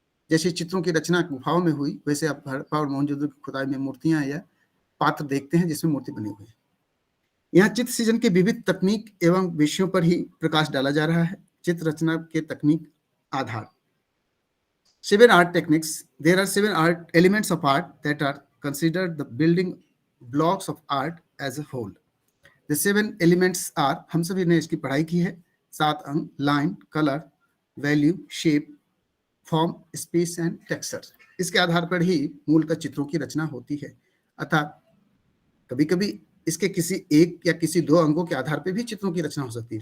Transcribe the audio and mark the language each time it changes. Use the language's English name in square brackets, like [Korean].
[Hindi] जैसे चित्रों की रचना गुफाओं में हुई, वैसे आप हड़प्पा और मोहनजोदड़ो की खुदाई में मूर्तियां या पात्र देखते हैं जिसमें मूर्ति बनी हुई है। यहाँ चित्र सृजन के विविध तकनीक एवं विषयों पर ही प्रकाश डाला जा रहा है। चित्र रचना के तकनीक आधार। [English] 7 art techniques. There are 7 art elements of art that are considered the building blocks of art as a whole. The 7 elements are, [Hindi] हम सभी ने इसकी पढ़ाई की है, 7 अंग, line, colour, value, shape, form, space and texture. इसके आधार पर ही मूलतः चित्रों की रचना होती है। अतः कभी कभी इसके किसी एक या किसी दो अंगों के आधार पर भी चित्रों की रचना हो सकती है।